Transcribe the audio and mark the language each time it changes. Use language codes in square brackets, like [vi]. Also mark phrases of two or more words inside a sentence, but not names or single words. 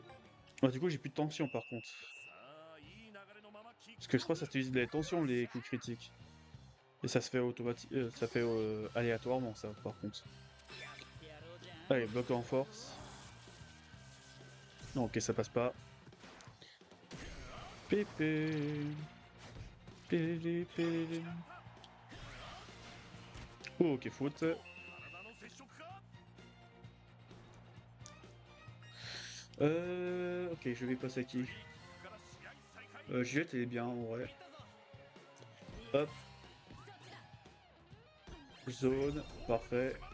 [fr] Ah, du coup, j'ai plus de tension par contre. Parce que je crois que ça utilise de la tension, les coups critiques. Et ça se fait automatique, ça fait aléatoirement, ça, par contre. Allez, bloc en force. Non, ok, ça passe pas. Pépé. Pélé, pélé. Oh, ok, faute. Ok, je vais passer à qui? Juliette, elle est bien, en vrai. Hop, zone, parfait.